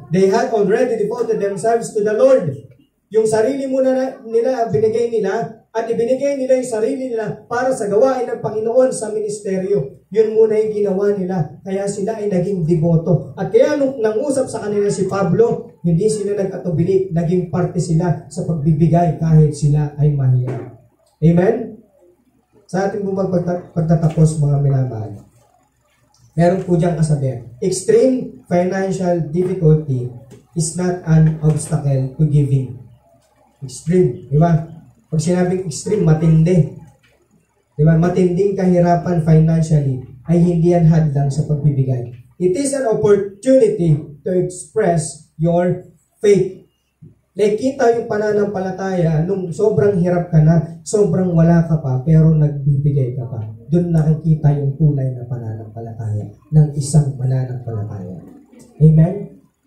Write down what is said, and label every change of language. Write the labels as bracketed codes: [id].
[en] They had already devoted themselves to the Lord. [tl] Yung sarili muna nila, binigay nila at ibinigay nila yung sarili nila para sa gawain ng Panginoon sa ministeryo. Yun muna yung ginawa nila. Kaya sila ay naging deboto. At kaya nung nangusap sa kanila si Pablo, hindi sila nag-atubili. Naging parte sila sa pagbibigay kahit sila ay mahirap. Amen? Sa ating pagtatapos, mga minamahal, meron po diyang kasabihan. [en] Extreme financial difficulty is not an obstacle to giving. [tl] Extreme, di ba? Pag sinabing extreme, matindi. Di ba? Matinding kahirapan financially ay hindi yan hadlang sa pagbibigay. [en] It is an opportunity to express your faith. [tl] Nakikita yung pananampalataya nung sobrang hirap ka na, sobrang wala ka pa, pero nagbibigay ka pa. Doon nakikita yung tunay na pananampalataya ng isang mananampalataya. Amen?